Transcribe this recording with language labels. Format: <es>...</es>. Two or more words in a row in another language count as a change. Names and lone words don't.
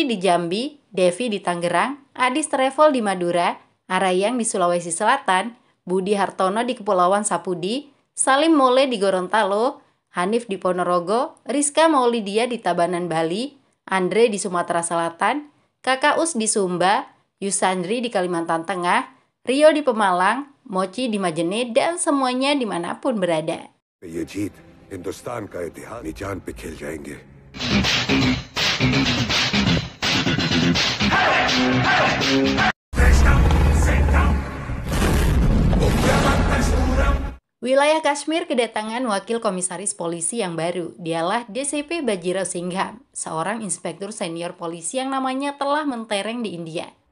<id>di Jambi, Devi di Tangerang, Adis Travel di Madura, Arayang di Sulawesi Selatan, Budi Hartono di Kepulauan Sapudi, Salim Mole di Gorontalo, Hanif di Ponorogo, Rizka Maulidia di Tabanan Bali, Andre di Sumatera Selatan, Kakak Us di Sumba, Yusandri di Kalimantan Tengah, Rio di Pemalang, Mochi di Majene, dan semuanya dimanapun berada.</id> <hi>ये जीत हिंदुस्तान का इतिहास जान पे खेल जाएंगे।</hi> <id>Wilayah Kashmir kedatangan wakil komisaris polisi yang baru. Dialah DCP Bajirao Singham, seorang inspektur senior polisi yang namanya telah mentereng di India.</id>